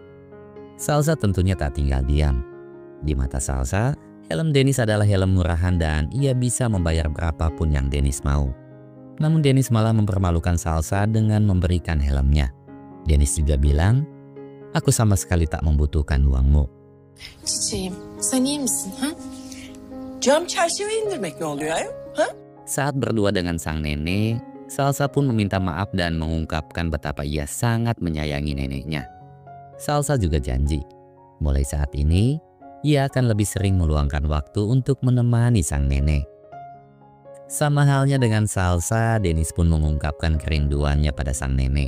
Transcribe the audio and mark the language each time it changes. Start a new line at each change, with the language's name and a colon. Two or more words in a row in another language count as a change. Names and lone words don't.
Indonesian: Salsa tentunya tak tinggal diam. Di mata Salsa, helm Dennis adalah helm murahan dan ia bisa membayar berapapun yang Dennis mau. Namun Dennis malah mempermalukan Salsa dengan memberikan helmnya. Dennis juga bilang, "Aku sama sekali tak membutuhkan uangmu."
Turkish: Çiçeğim, sen iyi misin? Ha? Cam çerçeve indirmek ne oluyor ayol? Ha?
Indonesian: Saat berdua dengan sang nenek, Salsa pun meminta maaf dan mengungkapkan betapa ia sangat menyayangi neneknya. Salsa juga janji, mulai saat ini, ia akan lebih sering meluangkan waktu untuk menemani sang nenek. Sama halnya dengan Salsa, Dennis pun mengungkapkan kerinduannya pada sang nenek.